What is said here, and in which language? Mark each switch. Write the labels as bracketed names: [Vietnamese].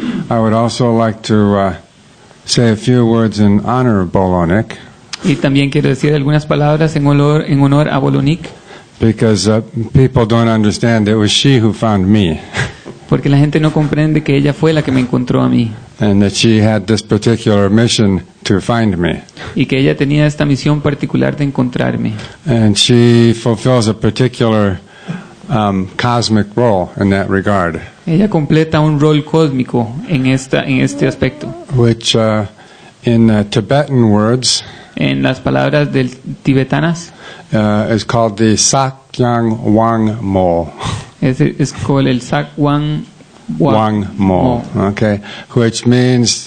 [English] I would also like to say a few words in honor of Bolonik, [Spanish] Y también quiero decir algunas palabras en honor a Bolonik, [English] because people don't understand it was she who found me, [Spanish] porque la gente no comprende que ella fue la que me encontró a mí [English] and that she had this particular mission to find me. [Spanish] y que ella tenía esta misión particular de encontrarme. [English] And she fulfills a particular cosmic role in that regard, [Spanish] Ella completa un rol cósmico en este aspecto. [English] which in Tibetan words [Spanish] En las palabras del tibetanas [English] is called the Sakyang Wang Mo. [Spanish] es con el Sak Wang [English] Wang Mo, okay, which means